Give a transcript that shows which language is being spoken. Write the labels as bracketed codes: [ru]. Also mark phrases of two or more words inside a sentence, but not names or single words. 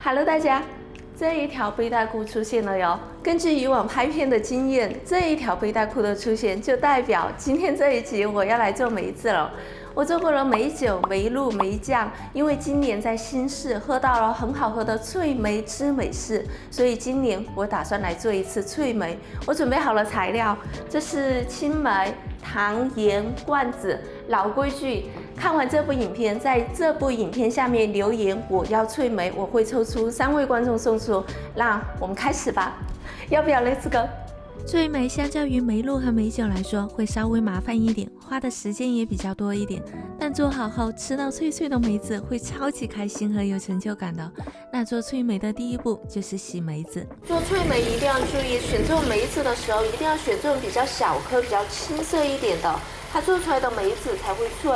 [zh] Hello， 大家，這一條背帶褲出現了喲。根據以往拍片的經驗，這一條背帶褲的出現就代表今天這一集我要來做梅子了。我做過了梅酒、梅露、梅醬，因為今年在新市喝到了很好喝的脆梅之美式，所以今年我打算來做一次脆梅。我準備好了材料，這是青梅、糖、鹽、罐子。老規矩，看完這部影片，在這部影片下面留言我要脆梅，我會抽出3位觀眾送出。那我們開始吧，要不要 [en] Let's go？ [zh] 脆梅相較於梅露和梅酒來說，會稍微麻煩一點，花的時間也比較多一點。但做好後，吃到脆脆的梅子會超級開心和有成就感的。那做脆梅的第一步就是洗梅子。做脆梅一定要注意，選这種梅子的时候，一定要選這種比較小顆、比較青色一點的，它做出來的梅子才會脆。